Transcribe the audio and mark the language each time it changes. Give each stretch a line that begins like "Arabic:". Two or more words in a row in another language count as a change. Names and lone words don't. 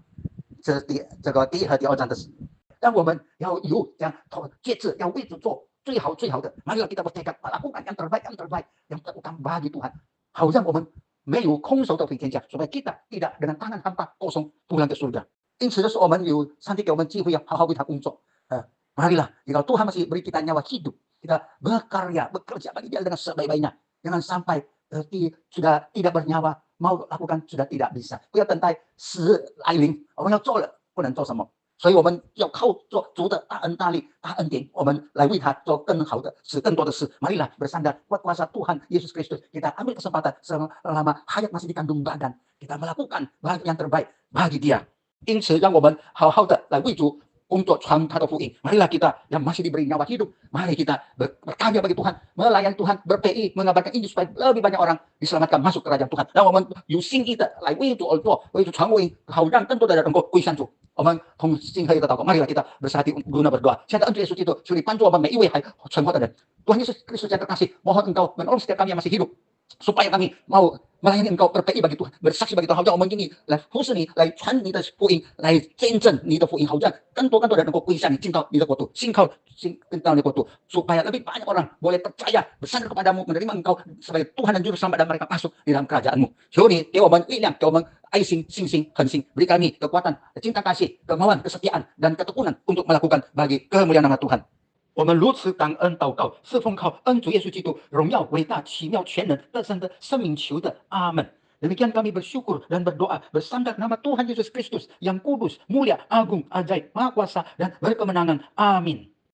Chinese: 这个第1和第2张的是，但我们要有这样节制，要为主做最好的。
Indonesian: Marilah kita bertekad melakukan yang terbaik, yang terutama bagi Tuhan.
Chinese: 好让我们没有空手的回天家，
Indonesian: supaya kita tidak dengan tangan hampa kosong pulang ke surga.
Chinese: 因此就是我们有上帝给我们机会要好好为他工作。
Indonesian: Marilah, jika Tuhan masih beri kita nyawa hidup, kita bekerja bagi Dia dengan sebaik-baiknya. Jangan sampai sudah tidak bernyawa, mau lakukan sudah tidak bisa.
Chinese: 不要等待死来临，我们要做了不能做什么。所以我们要靠做主的大恩大力大恩典，我们来为他做更好的事，更多的事。
Indonesian: Marilah bersandar kuat kuasa Tuhan Yesus Kristus, kita ambil kesempatan selama hayat masih di kandung badan, kita melakukan yang terbaik bagi Dia.
Chinese: 因此，让我们好好的来为主工作，传他的福音。
Indonesian: Marilah kita yang masih diberi nyawa hidup, mari kita berkarya bagi Tuhan, melayani Tuhan, berPI, mengabarkan Injil supaya lebih banyak orang diselamatkan masuk kerajaan Tuhan。
Chinese: 让我们有心意的来为主而做，为主传福音，好让更多的人能够归向主。我们同心合一的祷告 ，
Indonesian: Marilah kita bersatu guna berdoa。
Chinese: 现在恩主耶稣基督，求你帮助我们每一位还存活的人。
Indonesian: Tuhan Yesus Kristus yang terkasih, mohon Engkau menolong setiap kami yang masih hidup, supaya kami mau melayani Engkau, berPI bagi Tuhan, bersaksi bagi Tuhan，
Chinese: 好让我们愿意来服侍你，来传你的福音，来见证你的福音，好让更多人能够归向你，进到你的国度，信到你的国度
Indonesian: ，supaya lebih banyak orang boleh percaya, bersandar kepadamu, menerima Engkau sebagai Tuhan dan Juru Selamat, dan mereka masuk di dalam kerajaan-Mu。
Chinese: 求你给我们力量，给我们爱心、信心、恒心
Indonesian: ，beri kami kekuatan, cinta kasih, kemauan, kesetiaan dan ketekunan untuk melakukan bagi kemuliaan nama Tuhan。
Chinese: 我们如此感恩祷告，是奉靠恩主耶稣基督荣耀、伟大、奇妙、全能、得胜的生命求的，阿门。
Indonesian: Demikian kami bersyukur dan berdoa bersandar nama Tuhan Yesus Kristus yang kudus, mulia, agung, ajaib, maha kuasa dan berkemenangan. Amin.